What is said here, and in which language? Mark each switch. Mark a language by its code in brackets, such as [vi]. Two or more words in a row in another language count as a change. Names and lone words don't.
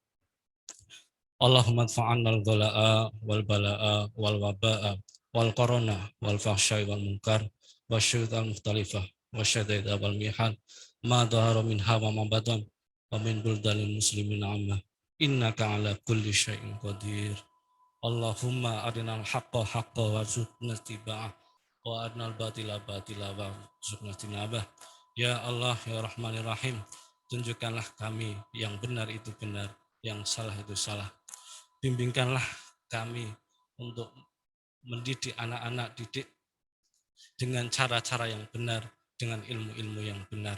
[ar] اللهم ادفع عنا الغلاء والبلاء والوباء والكورونا والفحشاء والمنكر والشيطان مختلفة وشدائد والمحن ما ظهر منها وما بطن ومن بلدان المسلمين عامة إنك على كل شيء قدير. اللهم أرنا الحق حقا وارزقنا اتباعه وأرنا الباطل باطلا وارزقنا اجتنابه. يا الله يا الرحمن الرحيم, [id] tunjukkanlah kami yang benar itu benar, yang salah itu salah. Bimbingkanlah kami untuk mendidik anak-anak didik dengan cara-cara yang benar, dengan ilmu-ilmu yang benar.